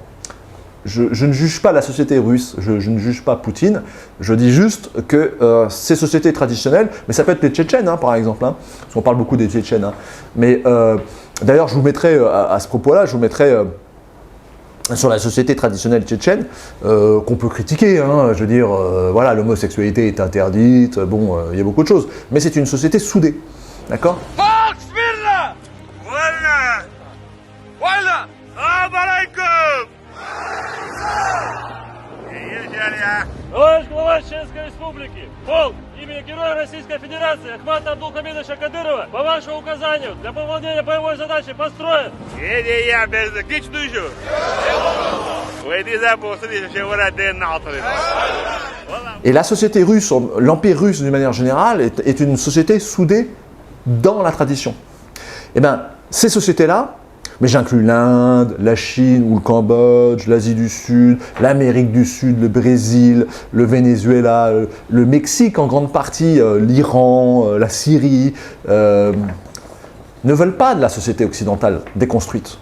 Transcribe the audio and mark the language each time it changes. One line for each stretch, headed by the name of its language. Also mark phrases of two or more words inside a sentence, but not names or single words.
French: Je ne juge pas la société russe, je ne juge pas Poutine, je dis juste que ces sociétés traditionnelles, mais ça peut être les Tchétchènes par exemple, parce qu'on parle beaucoup des Tchétchènes, mais d'ailleurs je vous mettrai à ce propos-là, je vous mettrai sur la société traditionnelle tchétchène, qu'on peut critiquer, je veux dire, voilà, l'homosexualité est interdite, bon, il y a beaucoup de choses, mais c'est une société soudée, d'accord ?
Russian: Товарищ глава Чеченской Республики, полк имени Героя Российской Федерации Ахмата Абдулхамидовича Кадырова по вашему указанию для выполнения боевой задачи построен.
French: Et la société russe, l'empire russe d'une manière générale, est une société soudée dans la tradition. Eh bien, ces sociétés-là, mais j'inclus l'Inde, la Chine ou le Cambodge, l'Asie du Sud, l'Amérique du Sud, le Brésil, le Venezuela, le Mexique en grande partie, l'Iran, la Syrie, ne veulent pas de la société occidentale déconstruite.